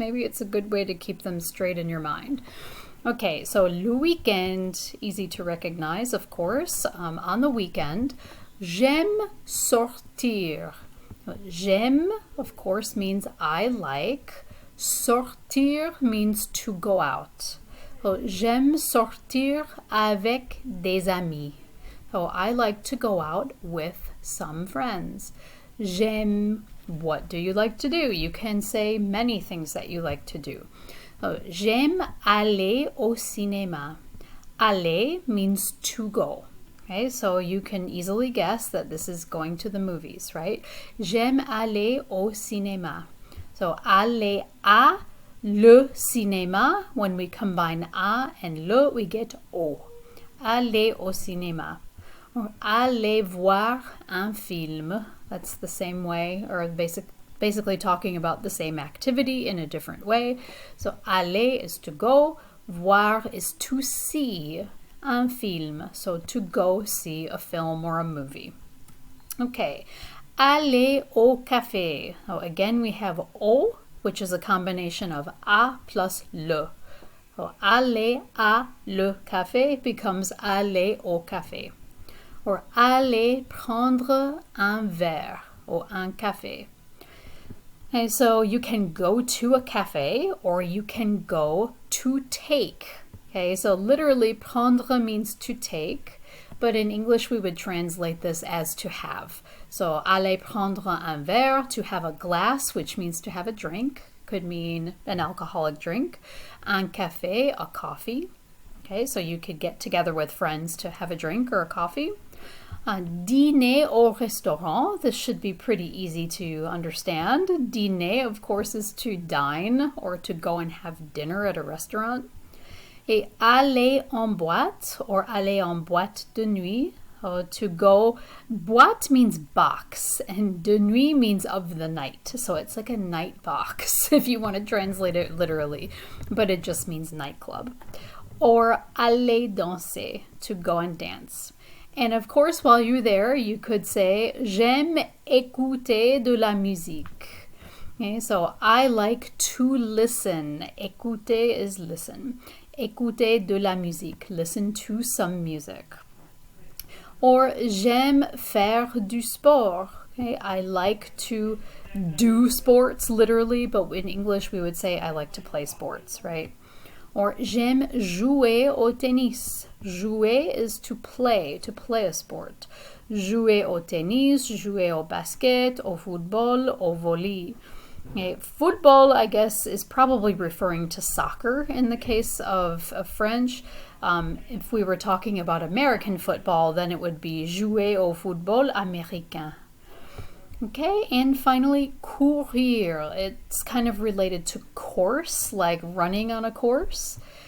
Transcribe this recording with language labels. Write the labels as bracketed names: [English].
[English] Maybe it's a good way to keep them straight in your mind. Okay, so le weekend, easy to recognize, of course. On the weekend, [French] j'aime sortir. [English] J'aime, of course, means I like. Sortir means to go out. [French] So, j'aime sortir avec des amis. [English] So I like to go out with some friends. J'aime, what do you like to do? You can say many things that you like to do. So, [French] j'aime aller au cinéma. [English] Aller means to go. Okay, so you can easily guess that this is going to the movies, right? [French] J'aime aller au cinéma. [English] So [French] aller à le cinéma, [English] when we combine à and le, we get au. [French] Aller au cinéma. Or aller voir un film. [English] That's the same way, or basically talking about the same activity in a different way. So aller is to go, voir is to see. [French] Un film, [English] so to go see a film or a movie. Okay, [French] aller au café. [English] So again, we have au, which is a combination of a plus le. So [French] aller à le café [English] becomes [French] aller au café. Or aller prendre un verre or un café. [English] Okay, so you can go to a cafe or you can go to take. Okay, so literally prendre means to take, but in English we would translate this as to have. So [French] aller prendre un verre, [English] to have a glass, which means to have a drink, could mean an alcoholic drink. [French] Un café, [English] a coffee. Okay, so you could get together with friends to have a drink or a coffee. [French] Dîner au restaurant, [English] this should be pretty easy to understand. Dîner, of course, is to dine or to go and have dinner at a restaurant. [French] Et aller en boîte or aller en boîte de nuit, [English] to go. Boîte means box and de nuit means of the night. So it's like a night box if you want to translate it literally, but it just means nightclub. Or [French] aller danser, [English] to go and dance. And of course, while you're there, you could say, [French] j'aime écouter de la musique. [English] Okay, so I like to listen. Écouter is listen. [French] Écouter de la musique, [English] listen to some music. [French] Or j'aime faire du sport. [English] Okay, I like to do sports, literally, but in English we would say I like to play sports, right? Or [French] j'aime jouer au tennis. [English] Jouer is to play a sport. [French] Jouer au tennis, jouer au basket, au football, au volley. [English] Okay, football, I guess, is probably referring to soccer in the case of French. If we were talking about American football, then it would be [French] jouer au football américain. [English] Okay, and finally, courir. It's kind of related to course, like running on a course.